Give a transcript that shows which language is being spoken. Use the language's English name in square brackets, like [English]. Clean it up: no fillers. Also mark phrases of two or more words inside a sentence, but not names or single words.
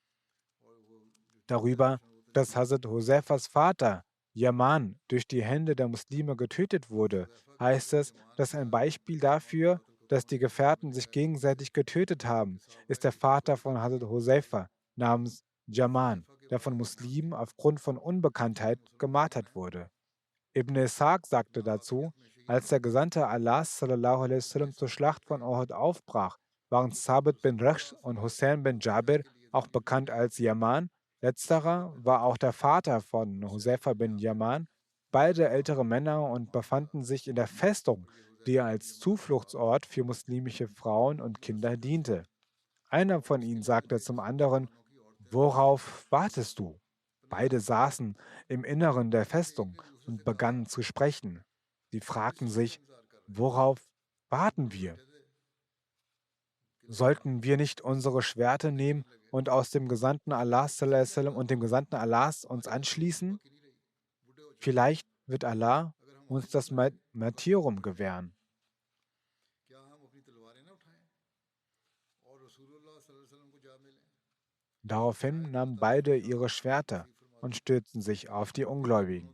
[German] Darüber, dass Hazrat Hoseifas Vater, Yaman, durch die Hände der Muslime getötet wurde, heißt es, dass ein Beispiel dafür, dass die Gefährten sich gegenseitig getötet haben, ist der Vater von Hazrat Hoseifa namens Jaman, der von Muslimen aufgrund von Unbekanntheit gemartert wurde. Ibn Ishaq sagte dazu, als der Gesandte Allahs [Arabic] صلى الله عليه وسلم [German] zur Schlacht von Uhud aufbrach, waren Sabit bin Rakhsh und Hussein bin Jabir, auch bekannt als Yaman. Letzterer war auch der Vater von Huzaifa bin Yaman, beide ältere Männer und befanden sich in der Festung, die als Zufluchtsort für muslimische Frauen und Kinder diente. Einer von ihnen sagte zum anderen: Worauf wartest du? Beide saßen im Inneren der Festung und begannen zu sprechen. Sie fragten sich: Worauf warten wir? Sollten wir nicht unsere Schwerter nehmen und aus dem Gesandten Allahs [Arabic] صلى الله عليه وسلم [German] und dem Gesandten Allahs uns anschließen? Vielleicht wird Allah uns das Martyrium gewähren. Daraufhin nahmen beide ihre Schwerter und stürzten sich auf die Ungläubigen.